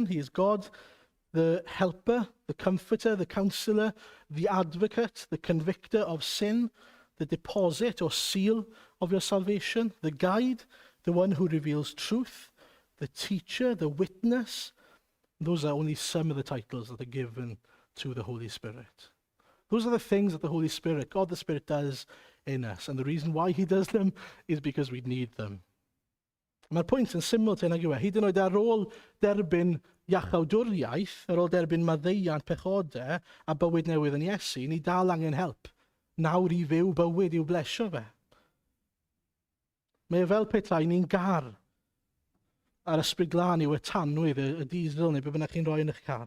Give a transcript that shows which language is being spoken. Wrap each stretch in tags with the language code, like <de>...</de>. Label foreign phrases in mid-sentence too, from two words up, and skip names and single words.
<en>He is God, the helper, the comforter, the counselor, the advocate, the convictor of sin, the deposit or seal of your salvation, the guide, the one who reveals truth, the teacher, the witness. Those are only some of the titles that are given to the Holy Spirit. Those are the things that the Holy Spirit, God the Spirit, does in us. And the reason why he does them is because we need them.</en> <cy>Mae'r pwynt yn syml te nag yw e. Hyd yn oed ar ôl derbyn iachawdwriaeth, ar ôl derbyn maddeuant pechodau a bywyd newydd yn Iesu, ni dal angen help. Nawr i fyw bywyd i'w blesio fe. Mae e fel petai ni'n gar ar ysbryd glân yw y tanwydd, y diesel neu be bynnag chi'n rhoi yn eich car.</cy>